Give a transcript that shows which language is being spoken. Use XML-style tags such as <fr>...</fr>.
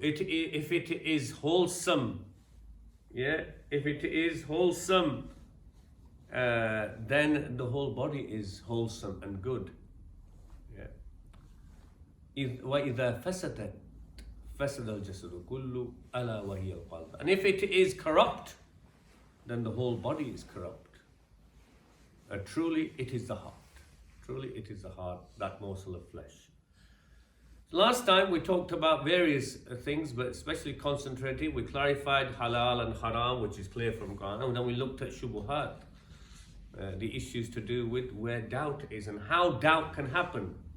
<en>If it is wholesome, if it is wholesome, then the whole body is wholesome and good.</en> <ar>وإذا فسدت فسد الجسد كله ألا وهي القلب.</ar> <en>And if it is corrupt, then the whole body is corrupt. Truly it is the heart. Truly it is the heart, that morsel of flesh. Last time we talked about various things, but especially concentrating. We clarified halal and haram, which is clear from Quran, and then we looked at shubuhat, the issues to do with where doubt is and how doubt can happen.</en>